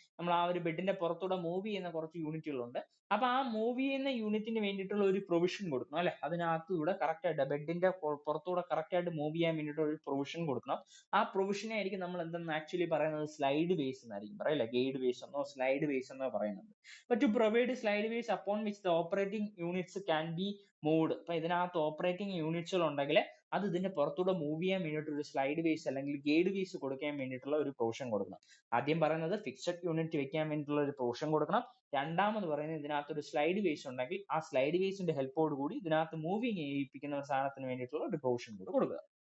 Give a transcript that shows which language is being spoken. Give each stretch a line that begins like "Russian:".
Malayalam: നമ്മൾ ആ ഒരു ബെഡിന്റെ പുറത്തൂടെ മൂവ് ചെയ്യുന്ന കുറച്ച് യൂണിറ്റുകളുണ്ട്. അപ്പൊ ആ മൂവ് ചെയ്യുന്ന യൂണിറ്റിന് വേണ്ടിയിട്ടുള്ള ഒരു പ്രൊവിഷൻ കൊടുക്കണം അല്ലെ, അതിനകത്തൂടെ കറക്റ്റ് ആയിട്ട് ബെഡിന്റെ പുറത്തൂടെ കറക്റ്റ് ആയിട്ട് മൂവ് ചെയ്യാൻ വേണ്ടിയിട്ട് ഒരു പ്രൊവിഷൻ കൊടുക്കണം. ആ പ്രൊവിഷനെ ആയിരിക്കും നമ്മൾ എന്തെന്ന് ആക്ച്വലി പറയുന്നത് സ്ലൈഡ് ബേസ് എന്നായിരിക്കും പറയില്ല, ഗൈഡ് ബേസ് എന്നോ സ്ലൈഡ് ബേസ് എന്നോ പറയുന്നത്.
English: But to provide slide base upon which the operating units can be moved.
Malayalam: അപ്പൊ ഇതിനകത്ത് ഓപ്പറേറ്റിംഗ് യൂണിറ്റ്സുകൾ ഉണ്ടെങ്കിൽ അത് ഇതിന്റെ പുറത്തൂടെ മൂവ് ചെയ്യാൻ വേണ്ടിയിട്ട് ഒരു സ്ലൈഡ് ബേസ് അല്ലെങ്കിൽ ഗൈഡ് ബേസ് കൊടുക്കാൻ വേണ്ടിയിട്ടുള്ള ഒരു പ്രൊവിഷൻ കൊടുക്കണം. ആദ്യം പറയുന്നത് ഫിക്സഡ് യൂണിറ്റ് വെക്കാൻ വേണ്ടിയിട്ടുള്ള ഒരു പ്രൊവിഷൻ കൊടുക്കണം. രണ്ടാമത് പറയുന്നത് ഇതിനകത്ത് ഒരു സ്ലൈഡ് ബേസ് ഉണ്ടെങ്കിൽ ആ സ്ലൈഡ് ബേസിന്റെ ഹെൽപ്പോട് കൂടി ഇതിനകത്ത് മൂവിങ് ചെയ്യിപ്പിക്കുന്ന ഒരു സാധനത്തിന് വേണ്ടിയിട്ടുള്ള ഒരു പ്രൊവിഷൻ കൂടെ കൊടുക്കുക.